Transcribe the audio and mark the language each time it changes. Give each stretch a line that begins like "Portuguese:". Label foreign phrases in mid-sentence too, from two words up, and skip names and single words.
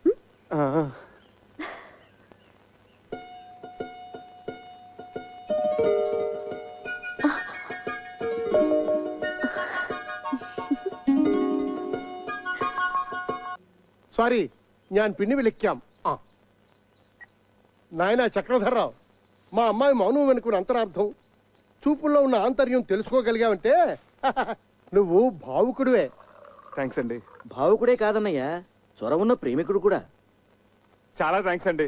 Malayalam: సారీ ഞാൻ പിന്നെ വിളിക്കാം.
Telugu: నాయనా చక్రధర్రావు, మా అమ్మాయి మౌనం వెనుకున్న అంతరార్థం, చూపుల్లో ఉన్న ఆంతర్యం తెలుసుకోగలిగావంటే నువ్వు భావుకుడివే. థ్యాంక్స్ అండి. భావుకుడే కాదన్నయ్యా, చొరవ ఉన్న ప్రేమికుడు కూడా. చాలా థ్యాంక్స్ అండి.